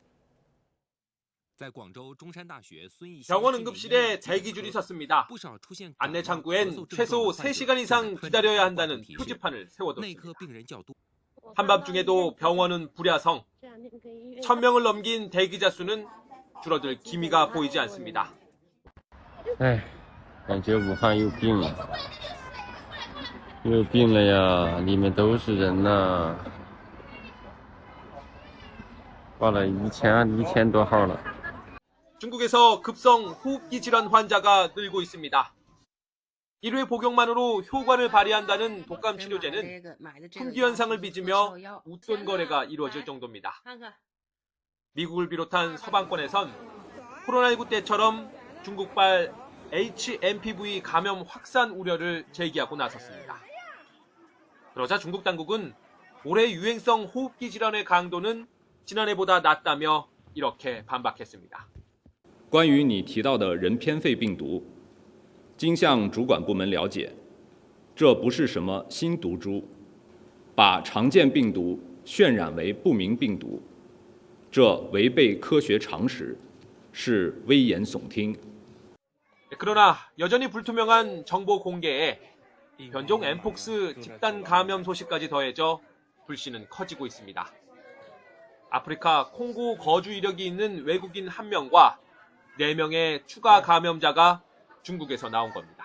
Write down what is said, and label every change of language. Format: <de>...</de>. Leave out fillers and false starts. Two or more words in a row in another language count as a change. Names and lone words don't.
<ko>병원 응급실에 대기줄이 섰습니다. 안내 창구엔 최소 3시간 이상 기다려야 한다는 표지판을 세워뒀습니다. 한밤중에도 병원은 불야성. 1,000명을 넘긴 대기자 수는 줄어들 기미가 보이지 않습니다.</ko> <zh>感觉武汉又病了呀，里面都是人呐，挂了1000多号了。</zh> <ko>중국에서 급성 호흡기 질환 환자가 늘고 있습니다. 1회 복용만으로 효과를 발휘한다는 독감 치료제는 품귀 현상을 빚으며 웃돈 거래가 이루어질 정도입니다. 미국을 비롯한 서방권에선 코로나19 때처럼 중국발 HMPV 감염 확산 우려를 제기하고 나섰습니다. 그러자 중국 당국은 올해 유행성 호흡기 질환의 강도는 지난해보다 낮다며 이렇게 반박했습니다.</ko> <zh>关于你提到的人偏肺病毒，经向主管部门了解，这不是什么新毒株，把常见病毒渲染为不明病毒，这违背科学常识，是危言耸听。</zh> <ko>그러나 여전히 불투명한 정보 공개에 변종 엠폭스 집단 감염 소식까지 더해져 불씨는 커지고 있습니다. 아프리카 콩고 거주 이력이 있는 외국인 1명과 4명의 추가 감염자가 중국에서 나온 겁니다.</ko>